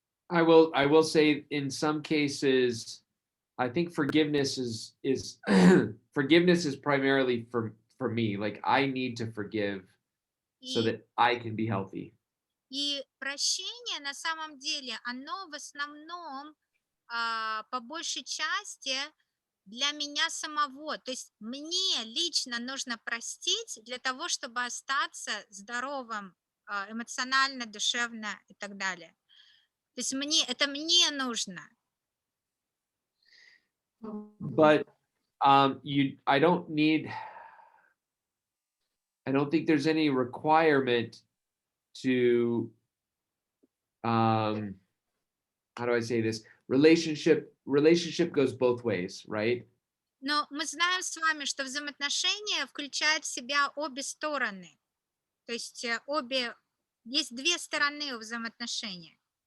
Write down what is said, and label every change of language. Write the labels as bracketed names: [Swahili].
[English] I will say in some cases, I think forgiveness is forgiveness is primarily for me. Like I need to forgive so that I can be healthy. [Russian] И прощение на самом деле, оно в основном по большей части для меня самого. То есть мне лично нужно простить для того, чтобы остаться здоровым эмоционально, душевно и так далее. То есть это мне нужно. [English] But I don't think there's any requirement to how do I say this? Relationship goes both ways, right? [Russian] Но мы знаем с вами, что взаимоотношения включают в себя обе стороны. То есть есть две стороны у взаимоотношений.